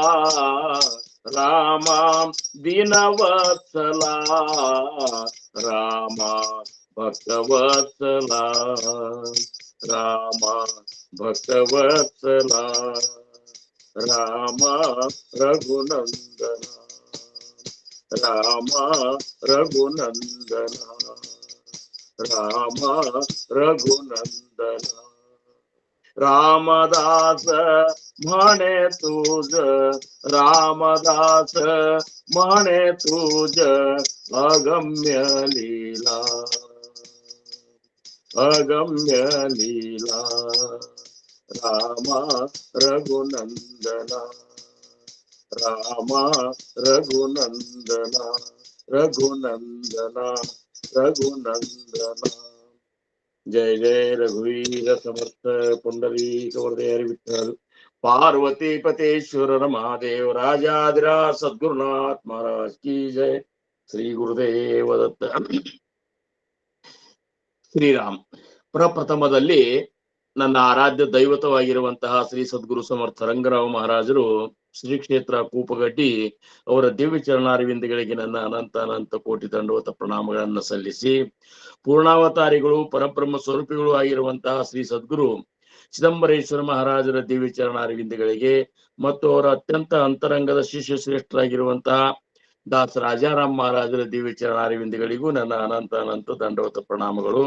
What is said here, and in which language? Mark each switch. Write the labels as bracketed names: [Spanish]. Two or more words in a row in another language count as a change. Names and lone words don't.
[Kannada] ರಾಮ ದೀನವತ್ಸಲ, ರಾಮ ಭಕ್ತವತ್ಸಲ, ರಾಮ ಭಕ್ತವತ್ಸಲ, ರಾಮ ರಘುನಂದನ, ರಾಮ ರಘುನಂದನ, ರಾಮ ರಘುನಂದನ. [Marathi] ರಾಮದಾಸ म्हणे तुझ, रामदास म्हणे तुझ अगम्य लीला. [Kannada] ಅಗಮ್ಯ ಲೀಲಾ ರಾಮ ರಘುನಂದನ ರಾಮ ರಘುನಂದನ ರಘುನಂದನ ರಘುನಂದನ. [Marathi] जय जय रघुवीर समर्थ पुंडरीक वरदय विठ्ठल. पार्वती पतेश्वर महादेव राजाधिराज सद्गुरुनाथ [Hindi] महाराज की जय. [Marathi] श्री गुरुदेव दत्त. [Kannada] ಶ್ರೀರಾಮ್. ಪ್ರಪ್ರಥಮದಲ್ಲಿ ನನ್ನ ಆರಾಧ್ಯ ದೈವತವಾಗಿರುವಂತಹ ಶ್ರೀ ಸದ್ಗುರು ಸಮರ್ಥ ರಂಗರಾವ್ ಮಹಾರಾಜರು ಶ್ರೀ ಕ್ಷೇತ್ರ ಕೂಪಗಡ್ಡಿ ಅವರ ದಿವ್ಯ ಚರಣಾರವಿಂದಗಳಿಗೆ ನನ್ನ ಅನಂತ ಅನಂತ ಕೋಟಿ ದಂಡವತ ಪ್ರಣಾಮಗಳನ್ನು ಸಲ್ಲಿಸಿ, ಪೂರ್ಣಾವತಾರಿಗಳು ಪರಬ್ರಹ್ಮ ಸ್ವರೂಪಿಗಳು ಆಗಿರುವಂತಹ ಶ್ರೀ ಸದ್ಗುರು ಚಿದಂಬರೇಶ್ವರ ಮಹಾರಾಜರ ದಿವ್ಯ ಚರಣಾರವಿಂದಗಳಿಗೆ ಮತ್ತು ಅವರ ಅತ್ಯಂತ ಅಂತರಂಗದ ಶಿಷ್ಯ ಶ್ರೇಷ್ಠರಾಗಿರುವಂತಹ ದಾಸ ರಾಜಾರಾಮ್ ಮಹಾರಾಜರ ದಿವ್ಯ ಚರಣಾರವಿಂದಗಳಿಗೂ ನನ್ನ ಅನಂತ ಅನಂತ ದಂಡವತ ಪ್ರಣಾಮಗಳು.